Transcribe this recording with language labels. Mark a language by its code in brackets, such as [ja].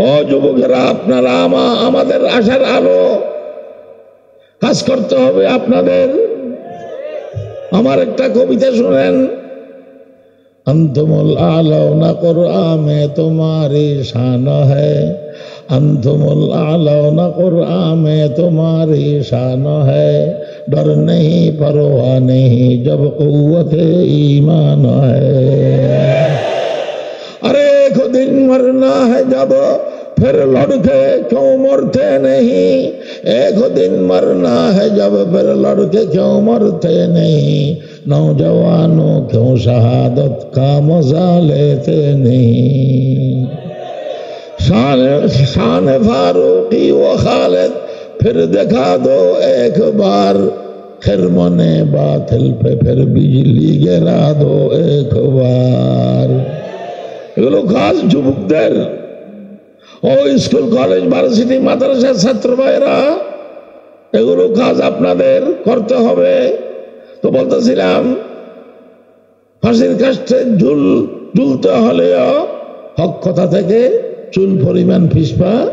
[bn] যুবকেরা আপনারা আমাদের আশার আলো, কাজ করতে হবে আপনাদের। আমার একটা কবিতা শুনেন। [ar] अंतुमुल आलौना [hi] कुरआन में तुम्हारी शान है, अंतुमुल आलौना कुरआन में तुम्हारी शान है, डर नहीं परवाह नहीं जब कुव्वत ईमान है। अरे एक दिन मरना है जब फिर लड़के क्यों मरते नहीं, एक दिन मरना है जब फिर लड़के क्यों मरते नहीं, नौजवानों क्यों शहादत का मजा लेते नहीं। शान फारूकी व खालिद फिर दिखा दो एक बार, खिरमने बातिल पे फिर बिजली गिरा दो एक बार। [bn] এগুলো কাজ যুবকদের, ও স্কুল কলেজ ভার্সিটি মাদ্রাসার ছাত্র ভাইরা, এগুলো কাজ আপনাদের করতে হবে। তো বলতেছিলাম, ফাঁসির কাছে ঝুলতে হলে হক কথা থেকে চুল পরিমাণ পিছপা।